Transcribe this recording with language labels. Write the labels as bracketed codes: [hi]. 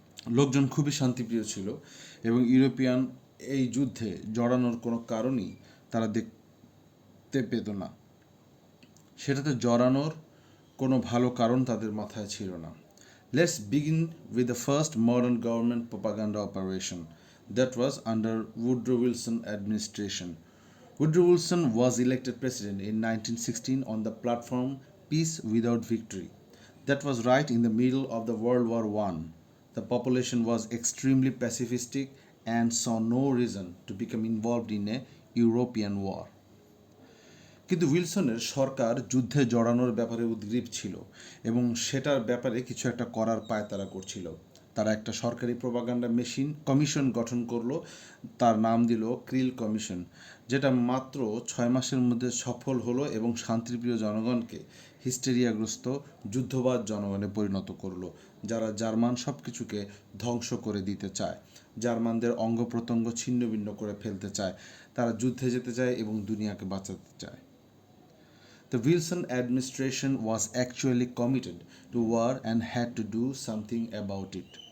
[bn] লোকজন খুবই শান্তিপ্রিয় ছিল এবং ইউরোপিয়ান এই যুদ্ধে জড়ানোর কোনো কারণই তারা দেখতে পেত না। সেটাতে জড়ানোর কোনো ভালো কারণ তাদের মাথায় ছিল না। [en] Let's begin with the first modern government propaganda operation that was under Woodrow Wilson administration. Woodrow Wilson was elected president in 1916 on the platform Peace Without Victory. That was right in the middle of the World War I. The population was extremely pacifistic and saw no reason to become involved in a European war. [bn] কিন্তু উইলসনের সরকার যুদ্ধে জড়ানোর ব্যাপারে উদ্গ্রীব ছিল এবং সেটার ব্যাপারে কিছু একটা করার পায়তারা করছিল। তারা একটা সরকারি প্রোপাগান্ডা কমিশন গঠন করলো, তার নাম দিল ক্রিল কমিশন, যেটা মাত্র 6 মাসের মধ্যে সফল হলো এবং শান্তিপ্রিয় জনগণকে হিস্টেরিয়াগ্রস্ত যুদ্ধবাজ জনগণে পরিণত করলো, যারা জার্মান সব কিছুকে ধ্বংস করে দিতে চায়, জার্মানদের অঙ্গ প্রত্যঙ্গ ছিন্ন ভিন্ন করে ফেলতে চায়, তারা যুদ্ধে যেতে চায় এবং দুনিয়াকে বাঁচাতে চায়। [en] The Wilson administration was actually committed to war and had to do something about it.